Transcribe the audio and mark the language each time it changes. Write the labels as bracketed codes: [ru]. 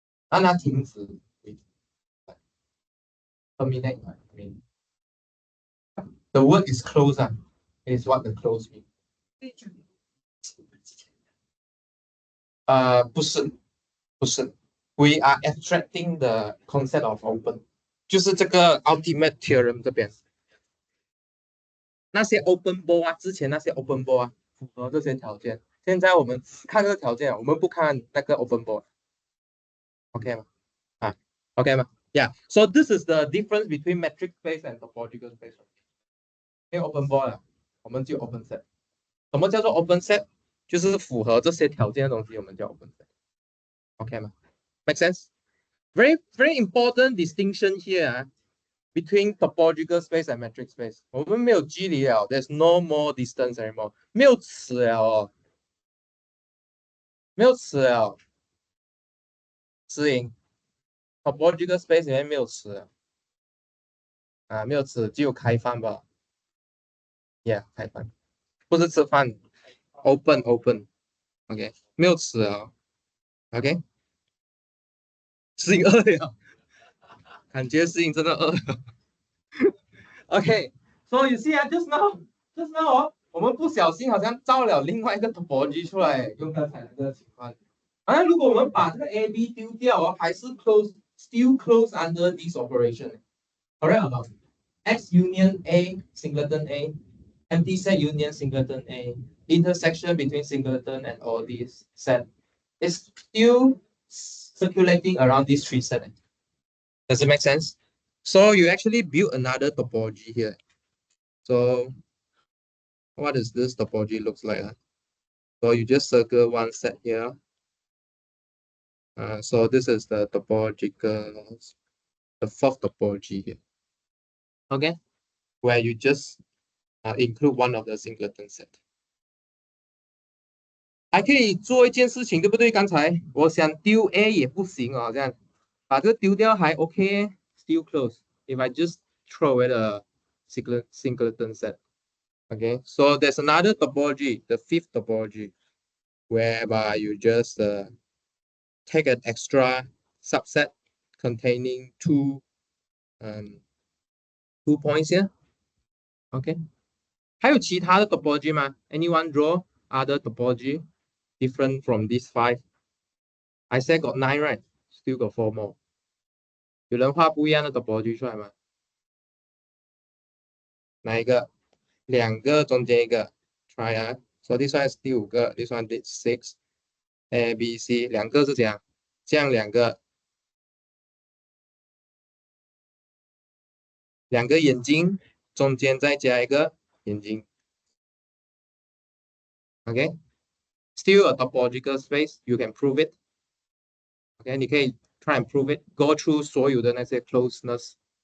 [zh] 让它停止为止。Terminate. [en] I mean, the word is close. Is what the close means. [zh] 不是。 [en] We are abstracting the concept of open. [zh] 就是这个 ultimate theorem 这边。那些 open ball 之前那些 open ball 符合这些条件。现在我们只看这个条件，我们不看那个 open ball。 [en] OK 吗？OK 吗 ？Yeah. So this is the difference between metric space and topological space. [zh] 因为 open ball 了，我们就 open set。 什么叫做 open set？就是符合这些条件的东西，我们叫 open set。 [en] OK 吗 ？Make sense? Very important distinction here between topological space and metric space. [zh] 我们没有距离了 [en] ，there's no more distance anymore. [zh] 没有尺了哦。没有词了，词音 ，topological space 里面没有词了啊，没有词，只有开放吧？Yeah，开放，不是吃饭，open，OK，没有词了，OK，适应饿了，感觉适应真的饿了，OK， [en] so you see [zh] 啊， [en] just now [zh] 哦，我们不小心好像造了另外一个 topology 出来，用刚才那个情况。啊，如果我们把这个 AB 丢掉哦，还是 [en] still close under this operation。 Correct or not? X union A singleton A, empty set union singleton A, intersection between singleton and all these set is still circulating around these three sets. Does it make sense? So you actually build another topology here. So what does this topology looks like? So you just circle one set here. So this is the topological, the fourth topology here. Okay, where you just include one of the singleton set. [zh] 还可以做一件事情，对不对？刚才我想丢 A 也不行哦，这样把这个丢掉还 OK， [en] still close. If I just throw away the singleton set. Okay, so there's another topology, the fifth topology, whereby you just take an extra subset containing two points here. Okay. [zh] 还有其他的 topology 吗？ [en] Anyone draw other topology different from these five? I said got 9, right? Still got 4 more. [zh] 有人画不一样的 topology 出来吗？哪一个？两个中间一个 try 啊。 [en] So this one is 第5个 ，this one is 6. A B C [zh] 两个是怎样？这样两个眼睛，中间再加一个眼睛。 [en] Okay, still a topological space. You can prove it. Okay, [zh] 你可以 [en] try and prove it. Go through [zh] 所有的那些 [en] closeness.